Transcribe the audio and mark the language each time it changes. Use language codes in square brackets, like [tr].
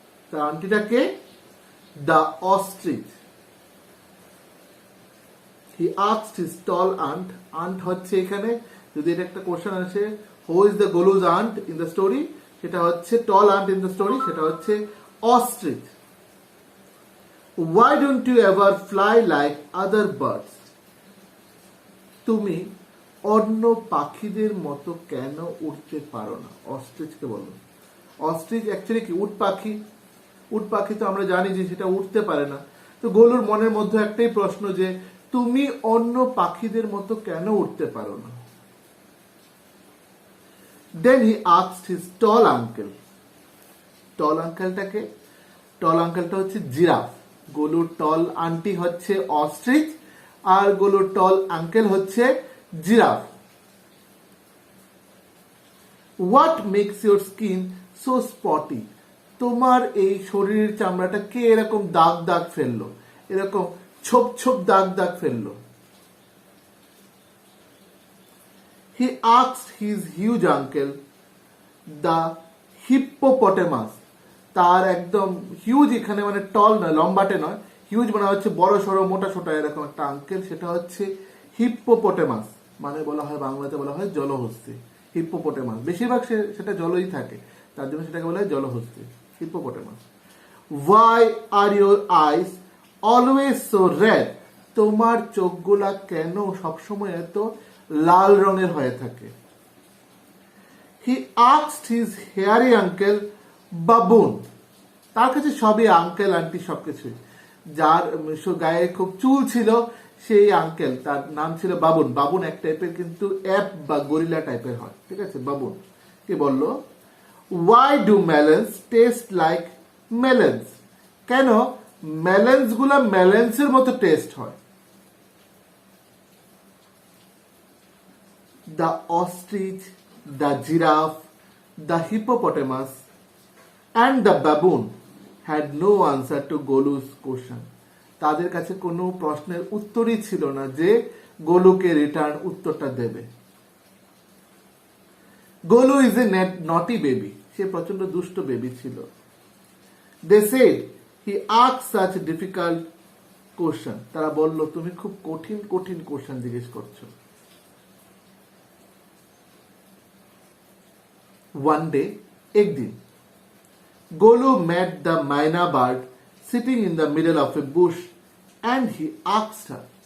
[bn] তার আন্টিটাকে the ostrich, [en] he asked his tall aunt, [bn] aunt হচ্ছে এখানে যদি এটা একটা কোশ্চেন আসে [en] who is the Golu's aunt in the story, [bn] সেটা হচ্ছে [en] tall aunt in the story, [bn] সেটা হচ্ছে ostrich. [en] Why don't you ever fly like other birds? [bn] তুমি অন্য পাখিদের মতো কেন উড়তে পারো না? অস্ট্রিচকে বলো। অস্ট্রিচ অ্যাকচুয়ালি কি? উট পাখি। উট পাখি তো আমরা জানি যে সেটা উঠতে পারে না। তো গোলুর মনের মধ্যে একটাই প্রশ্ন যে তুমি অন্য পাখিদের মতো কেন উঠতে পারো না? [en] Then he asked his tall uncle. [bn] টল আঙ্কেলটাকে, টল আঙ্কেলটা হচ্ছে জিরাফ, গোলুর টল আন্টি হচ্ছে অস্ট্রিচ, আর গোলুর টল আঙ্কেল হচ্ছে giraffe. [en] What makes your skin so spotty? [bn] তোমার এই শরীরের চামড়াটা কে এরকম দাগ দাগ ফেললো, এরকম ছোপ ছোপ দাগ দাগ ফেললো? [en] He asked his huge uncle, the hippopotamus. [bn] তার একদম হিউজ, এখানে মানে টল নয়, লম্বাটে নয়, হিউজ মানে হচ্ছে বড় সড়ো মোটা সোটা এরকম একটা আঙ্কেল, সেটা হচ্ছে হিপ্পোপটেমাস, মানে বলা হয় বাংলাতে বলা হয় জলহস্তি। হিপ্পোপটেমাস বেশিরভাগ সেটা জলই থাকে, তার জন্য সেটাকে বলা হয় জলহস্তি, হিপ্পোপটেমাস। [en] Why are your eyes always so red? [bn] তোমার চোখগুলা কেন সবসময় এত লাল রঙের হয়ে থাকে? [en] He asked his hairy uncle baboon. [bn] তার কাছে সবই আঙ্কেল আন্টি সবকিছুই। যার গায়ে খুব চুল ছিল সেই আঙ্কেল, তার নাম ছিল বাবুন। বাবুন এক টাইপের কিন্তু অ্যাপ বা গরিলা টাইপের হয়, ঠিক আছে? বাবুন কে বলল, [en] Why do melons taste like melons? [bn] কেন মেলন্স গুলা মেলন্সের মতো টেস্ট হয়? [en] The ostrich, the giraffe, the hippopotamus, and the baboon had no answer to Golu's question. [bn] তাদের কাছে কোনো প্রশ্নের উত্তরই ছিল না যে গোলুকে রিটার্ন উত্তরটা দেবে। [en] Golu is a naughty baby, [bn] সে প্রচন্ড দুষ্ট বেবি ছিল। [en] They said he asked such difficult question. [bn] তারা বলল তুমি খুব কঠিন কঠিন কোশ্চেন জিজ্ঞেস করছো। [en] One day, [hi] एक दिन, [en] Golu met the myna bird sitting in the middle of a bush and he asked her.